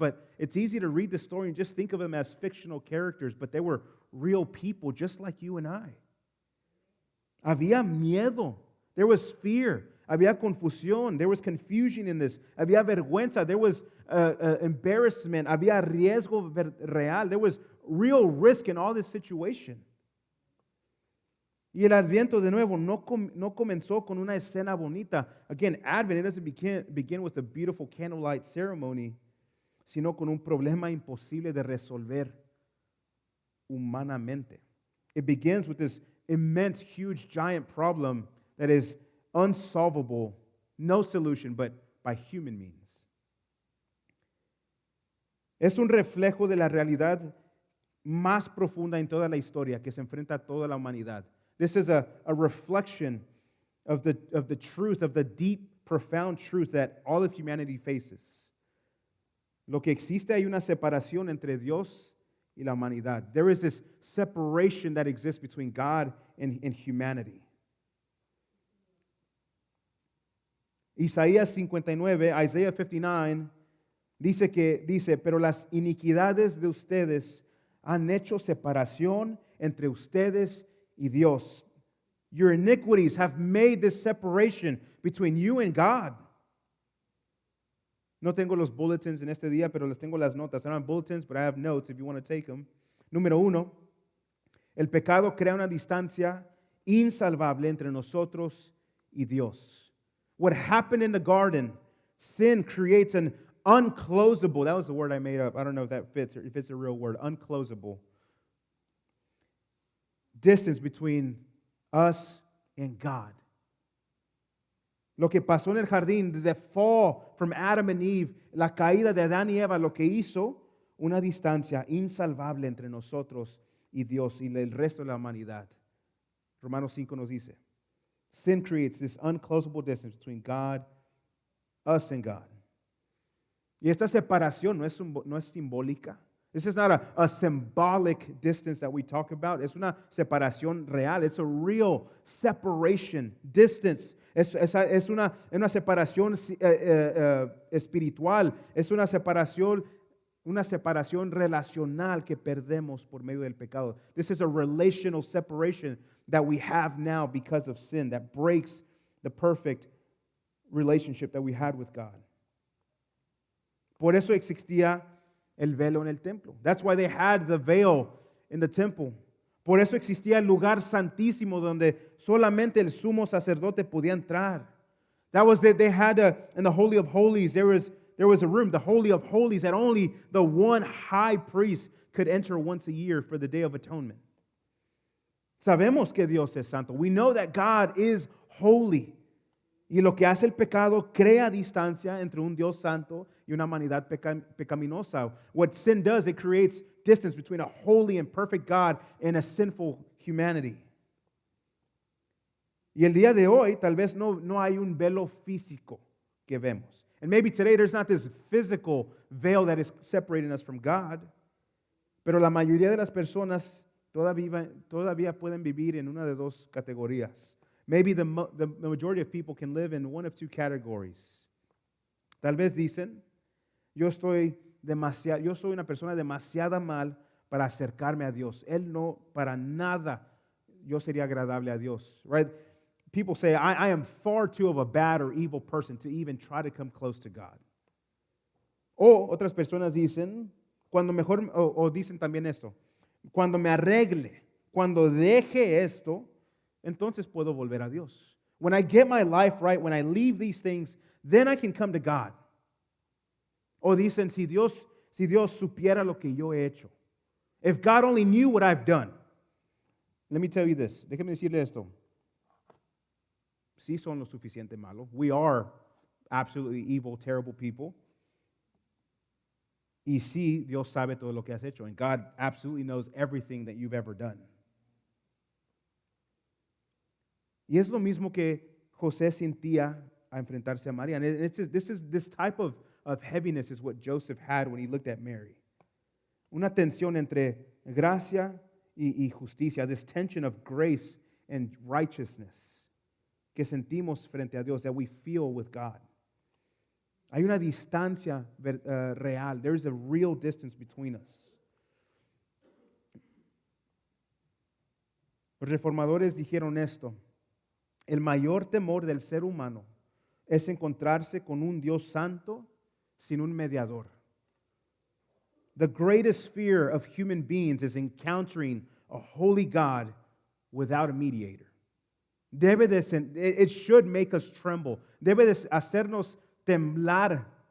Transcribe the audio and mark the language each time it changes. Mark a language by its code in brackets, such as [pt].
[en] But it's easy to read the story and just think of them as fictional characters, but they were real people just like you and I. [es] Había miedo. [en] There was fear. [es] Había confusión. [en] There was confusion in this. [es] Había vergüenza. [en] There was embarrassment. [es] Había riesgo real. [en] There was real risk in all this situation. [es] Y el Adviento, de nuevo, no comenzó con una escena bonita. [en] Again, Advent, it doesn't begin with a beautiful candlelight ceremony, [es] sino con un problema imposible de resolver humanamente. [en] It begins with this immense, huge, giant problem that is unsolvable, no solution, but by human means. [es] Es un reflejo de la realidad más profunda en toda la historia que se enfrenta a toda la humanidad. [en] This is a reflection of the truth, of the deep, profound truth that all of humanity faces. [es] Lo que existe, hay una separación entre Dios y la humanidad. [en] There is this separation that exists between God and humanity. [es] Isaías 59, Isaiah 59, dice, pero las iniquidades de ustedes han hecho separación entre ustedes y Dios. [en] Your iniquities have made this separation between you and God. [es] No tengo los bulletins en este día, pero les tengo las notas. [en] I don't have bulletins, but I have notes if you want to take them. [es] Número 1, el pecado crea una distancia insalvable entre nosotros y Dios. [en] What happened in the garden, sin creates an unclosable, that was the word I made up. I don't know if that fits or if it's a real word, unclosable distance between us and God. [es] Lo que pasó en el jardín, [en] the fall from Adam and Eve, [es] la caída de Adán y Eva, lo que hizo una distancia insalvable entre nosotros y Dios y el resto de la humanidad. Romanos 5 nos dice, [en] sin creates this unclosable distance between God, us and God. [es] Y esta separación no es simbólica. [en] This is not a symbolic distance that we talk about. [es] Es una separación real. [en] It's a real separation, distance. [es] Es una separación espiritual. Es una separación relacional que perdemos por medio del pecado. [en] This is a relational separation that we have now because of sin that breaks the perfect relationship that we had with God. [es] Por eso existía el velo en el templo. [en] That's why they had the veil in the temple. [es] Por eso existía el lugar santísimo donde solamente el sumo sacerdote podía entrar. [en] That was that they had in the Holy of Holies, there was a room, the Holy of Holies, that only the one high priest could enter once a year for the Day of Atonement. [es] Sabemos que Dios es santo. [en] We know that God is holy. [es] Y lo que hace el pecado crea distancia entre un Dios santo y una humanidad pecaminosa. [en] What sin does, it creates distance between a holy and perfect God and a sinful humanity. [es] Y el día de hoy, tal vez no hay un velo físico que vemos. [en] And maybe today there's not this physical veil that is separating us from God. [es] Pero la mayoría de las personas todavía pueden vivir en una de dos categorías. [en] Maybe the majority of people can live in one of two categories. [es] Tal vez dicen, yo soy una persona demasiado mal para acercarme a Dios. Él no, para nada, yo sería agradable a Dios. [en] Right? people say, I am far too of a bad or evil person to even try to come close to God. [es] O otras personas dicen, cuando mejor, o dicen también esto, cuando me arregle, cuando deje esto, entonces puedo volver a Dios. [en] When I get my life right, when I leave these things, then I can come to God. [es] O dicen, si Dios supiera lo que yo he hecho. [en] If God only knew what I've done. Let me tell you this. [es] Déjeme decirle esto. Sí son lo suficiente malo. [en] We are absolutely evil, terrible people. [es] Y sí, Dios sabe todo lo que has hecho. [en] And God absolutely knows everything that you've ever done. [es] Y es lo mismo que José sentía a enfrentarse a María. [en] And this type of heaviness is what Joseph had when he looked at Mary. [es] Una tensión entre gracia y justicia. [en] This tension of grace and righteousness [es] que sentimos frente a Dios, [en] that we feel with God. [es] Hay una distancia real. [en] There is a real distance between us. [es] Los reformadores dijeron esto. El mayor temor del ser humano es encontrarse con un Dios santo sin un mediador. [en] The greatest fear of human beings is encountering a holy God without a mediator. It should make us tremble. [es] Debe de hacernos temblar.